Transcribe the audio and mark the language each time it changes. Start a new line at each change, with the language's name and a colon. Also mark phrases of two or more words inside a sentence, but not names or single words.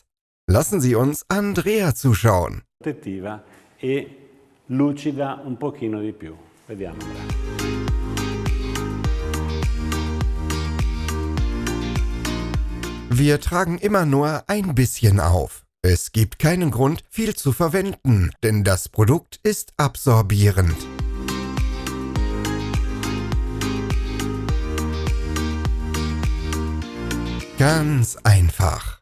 German: Lassen Sie uns Andrea zuschauen.
Italian: Protettiva e lucida un pochino di più. Vediamo.
German: Wir tragen immer nur ein bisschen auf. Es gibt keinen Grund, viel zu verwenden, denn das Produkt ist absorbierend. Ganz einfach.